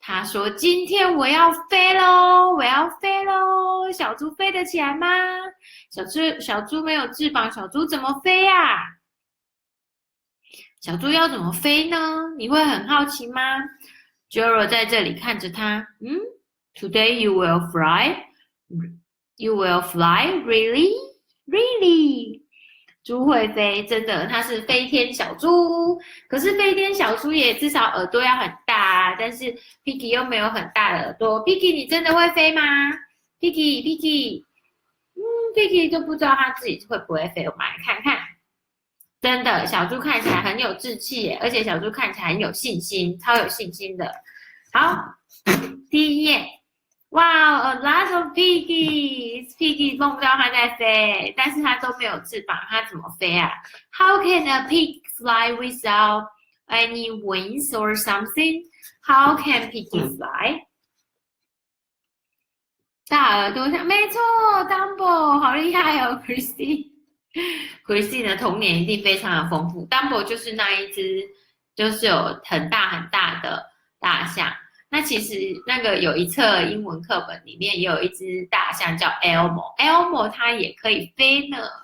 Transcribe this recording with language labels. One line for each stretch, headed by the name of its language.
Chinese: 他说：“今天我要飞喽，我要飞喽！” 小猪飞得起来吗？小猪没有翅膀，小猪怎么飞呀？小猪要怎么飞呢？你会很好奇吗 ？Joro 在这里看着他，
English: Today you will fly. You will fly, really, really.
Chinese: 猪会飞，真的，它是飞天小猪。可是飞天小猪也至少耳朵要很大，但是 Piggy 又没有很大的耳朵。 Piggy， 你真的会飞吗 ？Piggy，Piggy，Piggy 都不知道他自己会不会飞。我们来看看，真的，小猪看起来很有志气耶，而且小猪看起来很有信心，超有信心的。好，第一页。哇
English: a lot of piggies！
Chinese: Piggy 梦到它在飞，但是它都没有翅膀，它怎么飞啊 ？
English: How can a pig fly without any wings or something? How can piggy fly？
Chinese: 大耳朵像，没错 ，Dumbo 好厉害哦 ，Christy。Christy 的童年一定非常的丰富。 Dumbo 就是那一只，就是有很大很大的大象。那其实那个有一册英文课本里面也有一只大象叫 Elmo 它也可以飞呢。